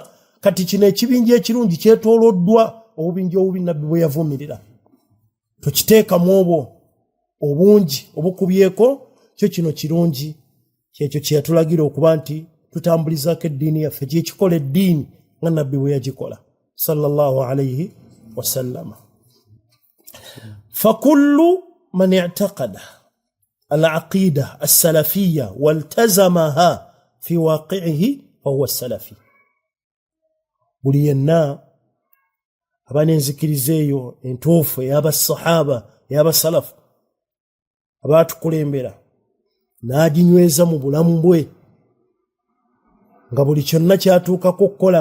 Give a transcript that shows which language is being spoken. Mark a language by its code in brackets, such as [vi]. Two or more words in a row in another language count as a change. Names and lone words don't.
[lg] Kati kino ekibinja ekirungi kyetooloddwa obubinja obubi Nabbi bwe yavumirira. Tukiteekamu obwo obungi obukubyeko, kyo kino kirungi. Kyekyo kye yatulagira okuba nti tutambulizaako eddiini yaffe, kyekikola eddiini nga Nabbi bwe yagikola [ar] صلى الله عليه وسلم. فكل من اعتقد العقيدة السلفية والتزمها في واقعه فهو سلفي. [lg] Buli yenna aba n'enzikiriza eyo entuufu ey'abasahaba ey'abasalafu abaatukulembera n'aginyweza mu bulamu bwe, nga buli kyonna kyatuukako okukola.